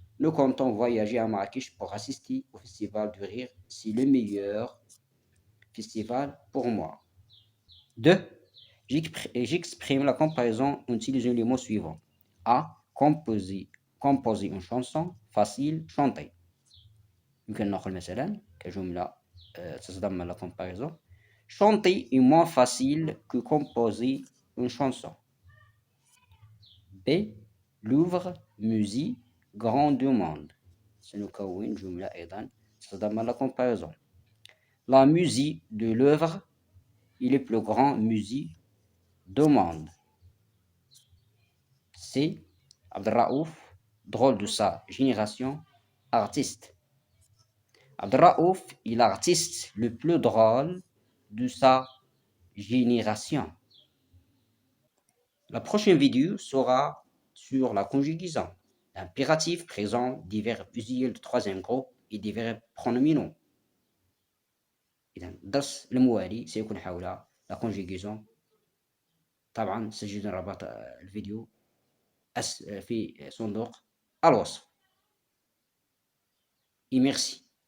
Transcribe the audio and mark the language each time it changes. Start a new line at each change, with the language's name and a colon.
French: Nous comptons voyager à Marrakech pour assister au Festival du Rire. C'est le meilleur festival pour moi. 2. J'exprime la comparaison en utilisant les mots suivants. A. Composer une chanson facile, chanter.
Arabic: يمكن نقول مثلا كجملة تتضمن la comparaison.
French: Chanter est moins facile que composer une chanson. B. Louvre, musée, grande demande.
Arabic: سنكون جملة أيضا تتضمن la comparaison.
French: La musée de Louvre est le plus grand musée du monde. C. Abdelraouf, drôle de sa génération, artiste. Abdelraouf est l'artiste le plus drôle de sa génération. La prochaine vidéo sera sur la conjugaison, l'impératif présent des verbes usuels de troisième groupe et des verbes pronominaux.
Arabic: إذا الدرس الموالي سيكون حول la conjugaison. طبعا سجدوا رابط الفيديو في صندوق الوصف.
French: Et merci.